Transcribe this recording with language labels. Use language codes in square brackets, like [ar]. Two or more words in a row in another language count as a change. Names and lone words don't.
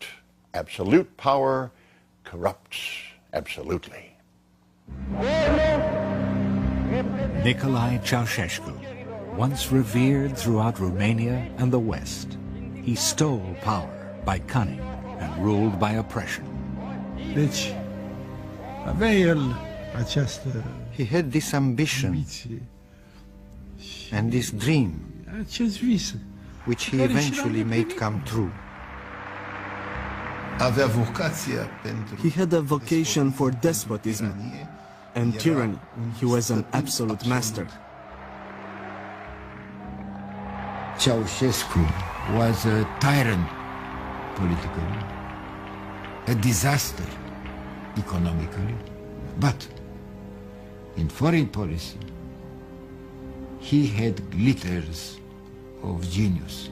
[en] Absolute power corrupts absolutely. Nicolae Ceausescu, once revered throughout Romania and the West, he stole power by cunning and ruled by oppression. [ro] Deci, avea el această [en] He had this ambition [ro] ambiție [en] and this dream, [ro] acest vis. [en] which he eventually made come true. [ro] Avea vocația pentru [en] He had a vocation for despotism and tyranny. He was an absolute master. Ceausescu was a tyrant politically, a disaster economically, but in foreign policy he had glitters of genius.